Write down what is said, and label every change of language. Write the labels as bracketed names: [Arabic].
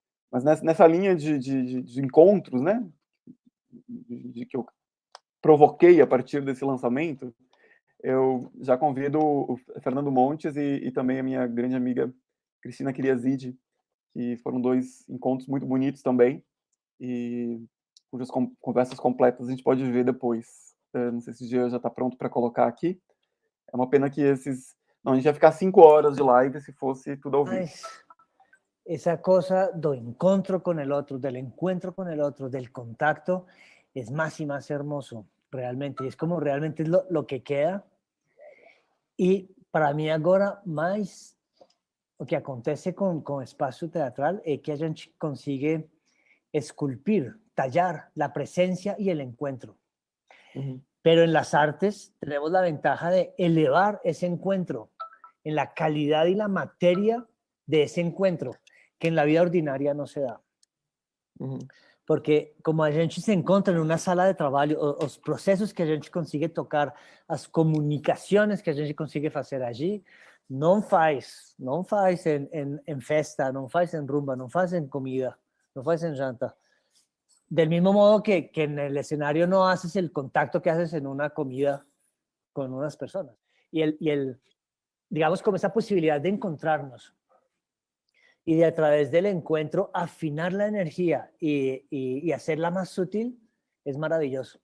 [Portuguese] Mas nessa linha de encontros, né, que eu provoquei a partir desse lançamento, eu já convido o Fernando Montes e também a minha grande amiga Cristina Kiriazidi, que foram 2 encontros muito bonitos também, e cujas conversas completas a gente pode ver depois. Não sei se o dia já está pronto para colocar aqui. É uma pena que não, a gente ia ficar 5 horas de live se fosse tudo ao vivo. [Spanish] Esa cosa do encuentro con el otro, del encuentro con el otro, del contacto, es más y más hermoso, realmente. Es como realmente lo que queda. [Portuguese] E para mim agora, mais o que acontece com o espaço teatral é que a gente consigue esculpir, [Spanish] tallar la presencia y el encuentro. Pero en las artes tenemos la ventaja de elevar ese encuentro en la calidad y la materia de ese encuentro, que en la vida ordinaria no se da. [Portuguese] Porque como a gente se encontra em uma sala de trabalho, os processos que a gente consegue tocar, as comunicações que a gente consegue fazer allí, não faz em festa, não faz em rumba, não faz em comida, não faz em janta. [Spanish] Del mismo modo que en el escenario no haces el contacto que haces en una comida con unas personas. Y digamos, como esa posibilidad de encontrarnos y de a través del encuentro afinar la energía y hacerla más sutil, es maravilloso.